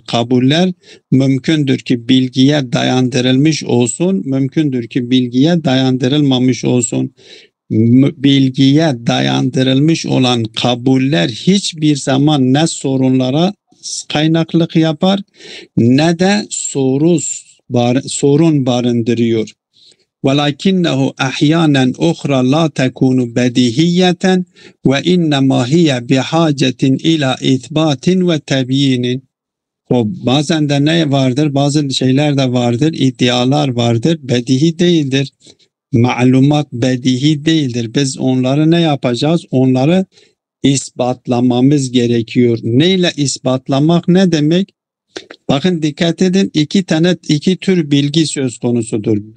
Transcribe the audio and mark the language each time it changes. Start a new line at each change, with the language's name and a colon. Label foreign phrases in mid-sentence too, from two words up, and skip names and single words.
Turkish: Kabuller mümkündür ki bilgiye dayandırılmış olsun, mümkündür ki bilgiye dayandırılmamış olsun. Bilgiye dayandırılmış olan kabuller hiçbir zaman ne sorunlara kaynaklık yapar ne de sorun barındırıyor.
Arabic: وَلَكِنَّهُ أَحْيَانًا أُخْرَى لَا تَكُونُ بَدِيهِيَّةً وَإِنَّمَا هِيَ بِحَاجَةٍ إِلَى إِثْبَاتٍ وَتَبْيِينٍ.
Turkish: Bazen de ne vardır? Bazı şeyler de vardır, iddialar vardır, bedihi değildir. Malumat bedihi değildir. Biz onları ne yapacağız? Onları ispatlamamız gerekiyor. Neyle ispatlamak ne demek? Bakın dikkat edin, iki tür bilgi söz konusudur.